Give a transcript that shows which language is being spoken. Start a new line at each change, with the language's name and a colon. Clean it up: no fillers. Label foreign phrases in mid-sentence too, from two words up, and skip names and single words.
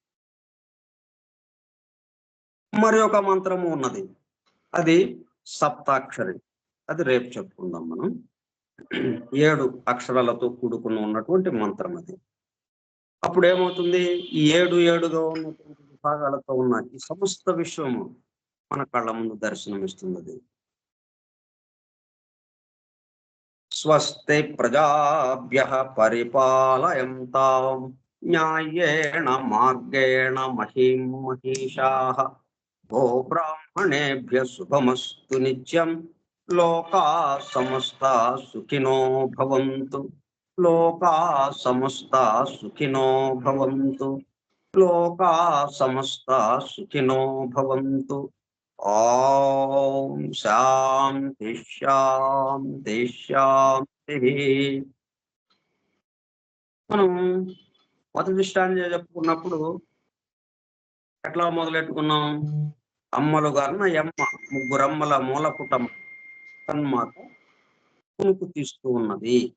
Telugu: మరి ఒక మంత్రము ఉన్నది, అది సప్తాక్షరి. అది రేపు చెప్పుకుందాం మనం. 7 అక్షరాలతో కూడుకుని ఉన్నటువంటి మంత్రం అది. అప్పుడు ఏమవుతుంది? ఈ 7 ఉన్నటువంటి విభాగాలతో ఉన్న ఈ సమస్త విశ్వము మన కళ్ళ ముందు దర్శనమిస్తున్నది.
Sanskrit: స్వస్తి ప్రజాభ్యః పరిపాలయంతాం న్యాయేణ మార్గేణ మహీం మహీషాః గోబ్రాహ్మణేభ్యః శుభమస్తు నిత్యం లోకాః సమస్తాః సుఖినో భవంతు. లోకాః సమస్తాః సుఖినో భవంతు. లోకాః సమస్తాః సుఖినో భవంతు. ఓం శాంతి శాంతి శాంతి.
Telugu: మనం మొదటి స్టాంజా చెప్పుకున్నప్పుడు ఎట్లా మొదలెట్టుకున్నాం? అమ్మలు గారిన యమ్మ, ముగ్గురమ్మల మూల కుటుంబం తన్మాత కునుకు తీస్తూ ఉన్నది.